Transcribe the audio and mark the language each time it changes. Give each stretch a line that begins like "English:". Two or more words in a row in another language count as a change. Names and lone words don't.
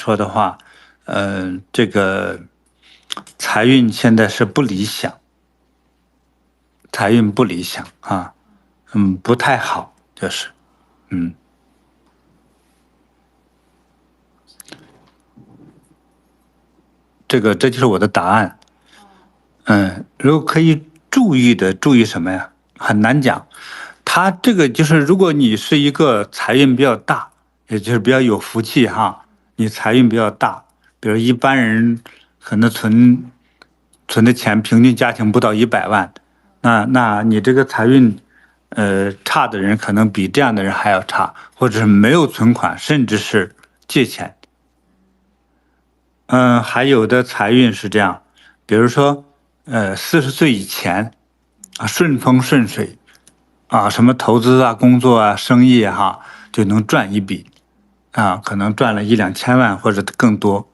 Chinese: 说的话，这个财运现在是不理想，财运不理想啊，不太好，就是，这就是我的答案。如果可以注意什么呀？很难讲。他这个就是，如果你是一个财运比较大，也就是比较有福气哈，你財運比較大，比如一般人可能存的錢，平均家庭不到100萬，那你這個財運差的人可能比這樣的人還要差，或者是沒有存款，甚至是借錢。還有的財運是這樣，比如說40歲以前啊，順風順水啊，什麼投資啊、工作啊、生意哈，就能賺一筆啊，可能賺了1、2千萬或者更多。